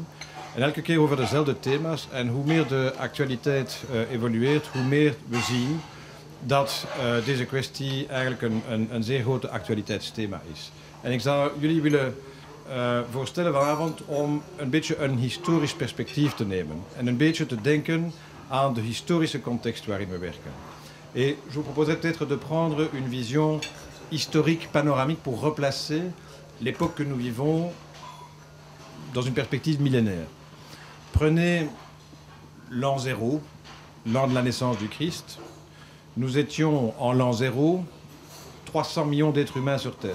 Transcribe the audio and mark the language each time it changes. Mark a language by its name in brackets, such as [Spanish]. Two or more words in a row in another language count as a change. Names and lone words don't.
[Dutch] En elke keer over dezelfde thema's. En hoe meer de actualiteit evolueert, hoe meer we zien dat deze kwestie eigenlijk een zeer grote actualiteitsthema is. En ik zou jullie willen voorstellen vanavond om een beetje een historisch perspectief te nemen. En een beetje te denken aan de historische context waarin we werken. [French] Et je vous proposerais peut-être de prendre une vision historique, panoramique, pour replacer l'époque que nous vivons dans une perspective millénaire. Prenez l'an 0, l'an de la naissance du Christ. Nous étions en l'an 0, 300 millions d'êtres humains sur Terre.